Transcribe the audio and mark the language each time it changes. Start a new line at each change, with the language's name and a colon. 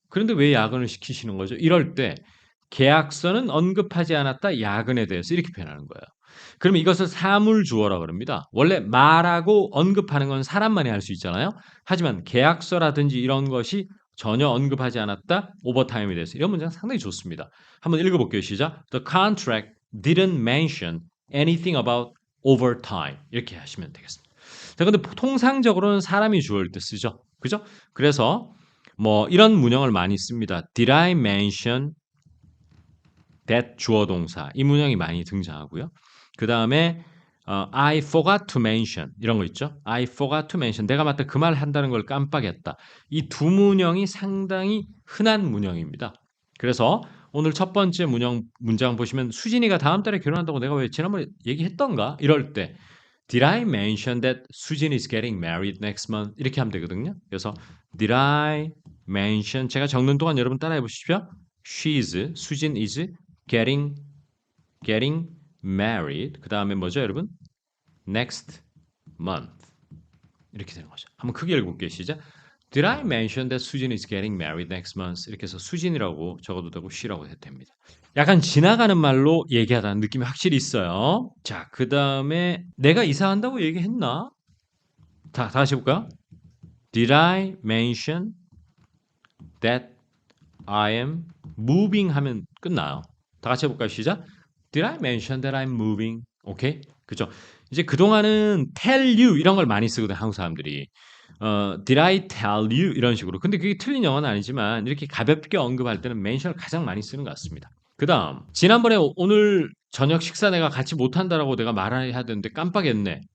Korean: 그런데 왜 야근을 시키시는 거죠? 이럴 때 계약서는 언급하지 않았다 야근에 대해서 이렇게 표현하는 거예요. 그러면 이것을 사물주어라 그럽니다. 원래 말하고 언급하는 건 사람만이 할 수 있잖아요. 하지만 계약서라든지 이런 것이 전혀 언급하지 않았다 오버타임에 대해서 이런 문장 상당히 좋습니다. 한번 읽어볼게요. 시작.
English: The contract didn't mention anything about overtime
Korean: 이렇게 하시면 되겠습니다. 자, 근데 통상적으로는 사람이 주어일 때 쓰죠. 그죠? 그래서 뭐 이런 문형을 많이 씁니다.
English: Did I mention that
Korean: 주어 동사 이 문형이 많이 등장하고요. 그 다음에
English: I forgot to mention
Korean: 이런 거 있죠.
English: I forgot to mention
Korean: 내가 맞다 그 말 한다는 걸 깜빡했다. 이 두 문형이 상당히 흔한 문형입니다. 그래서 오늘 첫 번째 문장 보시면 수진이가 다음 달에 결혼한다고 내가 왜 지난번에 얘기했던가? 이럴 때
English: Did I mention that 수진 is getting married next month?
Korean: 이렇게 하면 되거든요. 그래서
English: Did I mention
Korean: 제가 적는 동안 여러분 따라해 보십시오.
English: She is 수진 is getting married.
Korean: 그 다음에 뭐죠, 여러분?
English: Next month.
Korean: 이렇게 되는 거죠. 한번 크게 읽어볼게요. 시작.
English: Did I mention that 수진 is getting married next month?
Korean: 이렇게 해서 수진이라고 적어도 되고 she라고 해도 됩니다. 약간 지나가는 말로 얘기하다는 느낌이 확실히 있어요. 자, 그 다음에 내가 이사한다고 얘기했나? 다 같이 해볼까요?
English: Did I mention that I am moving
Korean: 하면 끝나요. 다 같이 해볼까요? 시작.
English: Did I mention that I'm moving?
Korean: 오케이? 그죠? 이제 그동안은
English: tell you
Korean: 이런 걸 많이 쓰거든, 한국 사람들이.
English: Did I tell you?
Korean: 이런 식으로. 근데 그게 틀린 영어는 아니지만 이렇게 가볍게 언급할 때는 mention을 가장 많이 쓰는 것 같습니다. 그 다음, 지난번에 오늘 저녁 식사 내가 같이 못한다라고 내가 말해야 되는데 깜빡했네.